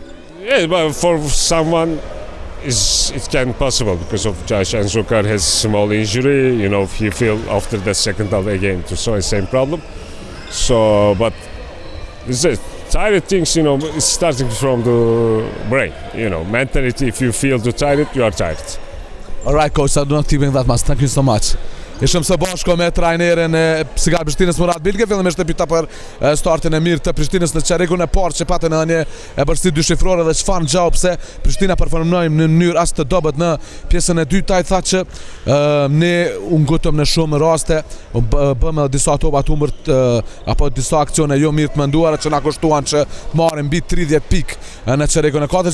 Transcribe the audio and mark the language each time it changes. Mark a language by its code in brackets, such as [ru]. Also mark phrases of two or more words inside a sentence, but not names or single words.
[en] Yeah, but for someone it can possible because of Josh Anzukar has small injury. He feel after the second half again to the same problem. So, but it's tired things. It's starting from the brain. Mentality. If you feel too tired, you are tired. All right, coach. I do not think that much. Thank you so much. [sq] Ishëm së bashko me trajnerin e Sigal Prishtinës Murat Bilge. Fillimisht e pyeta për startin e mirë të Prishtinës në çerikun e parë që patën edhe një bërsi dyshifrore dhe çfarë ngjau pse Prishtina performoi në mënyrë as të dobët në pjesën e dytë. Ai tha që ne u ngutëm në shumë raste, bëm disa topa të humbur apo disa aksione jo mirë të menduara që na kushtuan që të marrim mbi 30 pikë në çerikun e katërt.